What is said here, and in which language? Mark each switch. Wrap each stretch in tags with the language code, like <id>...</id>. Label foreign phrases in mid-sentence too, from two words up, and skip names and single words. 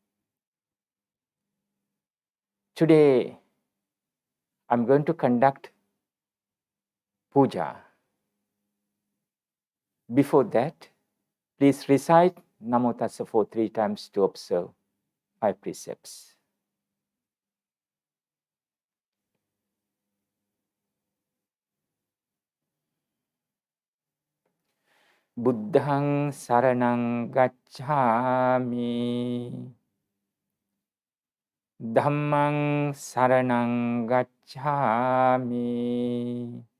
<en>Today, I'm going to conduct puja. Before that, please recite Namo Tassa for 3 times to observe 5 precepts.</en> <pi>Buddhang saranang gacchami. Dhammang saranang gacchami.</pi>